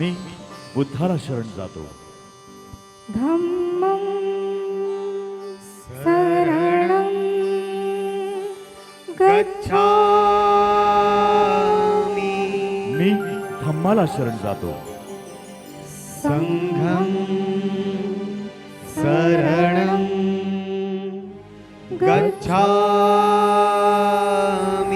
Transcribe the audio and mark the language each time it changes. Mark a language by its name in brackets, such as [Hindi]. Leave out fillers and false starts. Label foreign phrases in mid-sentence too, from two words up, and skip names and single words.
[Marathi] मी बुद्धाला शरण जातो. [Pali] धम्मं शरणं गच्छामि. [Marathi] मी धम्माला शरण जातो. [Pali] संघं शरणं गच्छामि.